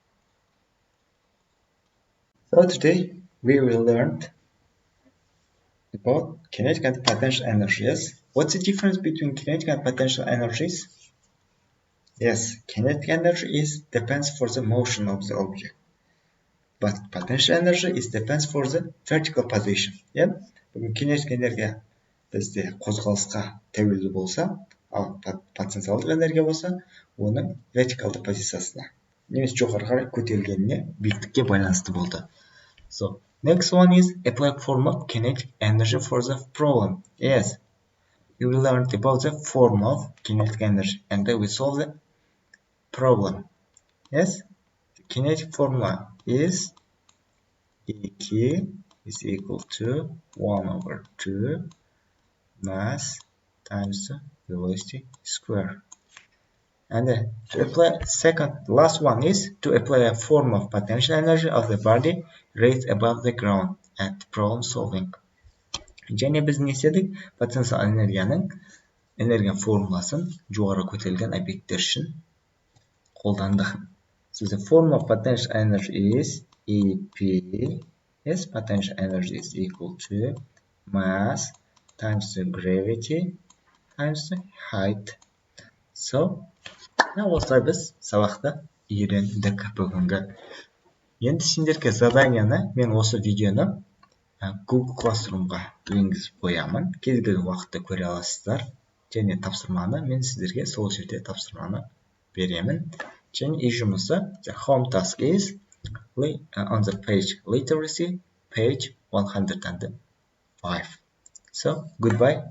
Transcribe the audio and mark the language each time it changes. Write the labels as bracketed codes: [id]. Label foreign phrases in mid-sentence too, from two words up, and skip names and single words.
[en] So today we will learn about kinetic and potential energies. What's the difference between kinetic and potential energies? Yes, kinetic energy depends for the motion of the object, but potential energy depends for the vertical position. Yeah, kinetic energy [kk] бізде қозғалысқа тәуелді болса, ал потенциалдық энергия болса, оның вертикалды позициясына немесе жоғары қарай көтерілгеніне, биіктікке байланысты болды. [en] So next one is apply form of kinetic energy for the problem. Yes, you will learn about the form of kinetic energy and then we solve the problem. Yes, the kinetic formula is EQ is equal to 1/2 mass times velocity square. And to apply last one is to apply a form of potential energy of the body raised above the ground at problem solving. [kk] Және біз не істедік? Потенциал энергия формуласын жоғары көтерілген объекттер үшін қолдандық. [en] So the form of potential energy is EP. Yes, potential energy is equal to mass times the gravity times the height. So, [kk] осылай біз сабақта үйрендік бүгінгі. Енді сендерге заданияны, мен осы видеоны Google Classroom'ға енгізіп қоямын. Кез келген уақытта көре аласыздар. Және тапсырманы мен сіздерге сол жерде тапсырманы беремін. және үй жұмысы [en] the home task is on the page literacy page 105. So goodbye.